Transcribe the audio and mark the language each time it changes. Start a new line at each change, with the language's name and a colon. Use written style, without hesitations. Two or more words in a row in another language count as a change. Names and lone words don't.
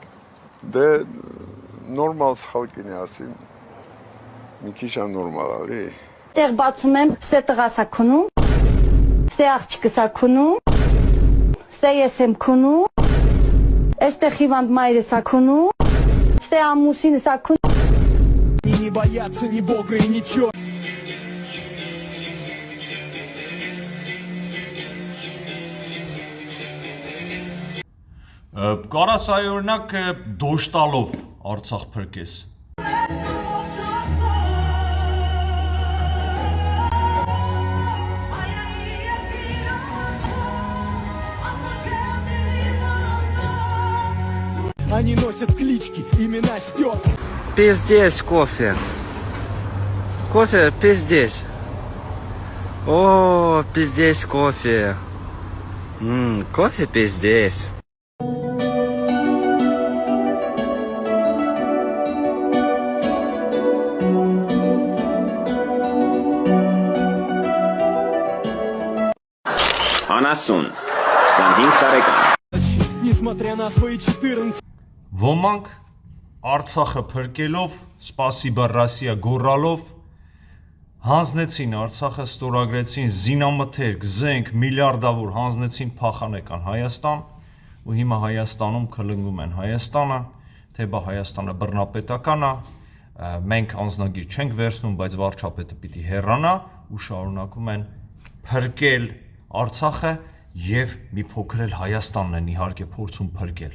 Armenian: Դե նորմալ սխալքին ասին։ Մի քիչ աննորմալ ալի։ Տեղ բացում եմ, ստե տղասա քնում, ստե աղջիկսա քնում, ստե ես եմ քնում, այստեղ հիվանդ մայրսա քնում, ստե ամուսինսա քնում։
Russian: Не бояться ни бога и ничего.
Armenian: Կարաս այ օրինակ դոշտալով Արցախ փրկես։
Russian: Они носят клички, имена стерты. Пиздец кофе. Кофе пиздец. О, пиздец кофе. Кофе пиздец.
Armenian: Անասուն 25 տարեկան
Russian: Несмотря на свои 14.
Armenian: Ոմանք Արցախը փրկելով,
Russian: спасибо Россия
Armenian: գոռալով հանձնեցին Արցախը, ստորագրեցին զինամթերք, զենք, միլիարդավոր հանձնեցին փախանեկան Հայաստան, ու հիմա Հայաստանում քլնգում են Հայաստանը, թե բա Հայաստանը բռնապետական է, մենք անձնագիր չենք վերցնում, բայց վարչապետը պիտի հեռանա ու շարունակում են փրկել Արցախը եւ մի փոքր էլ Հայաստանն են իհարկե փորձում փրկել։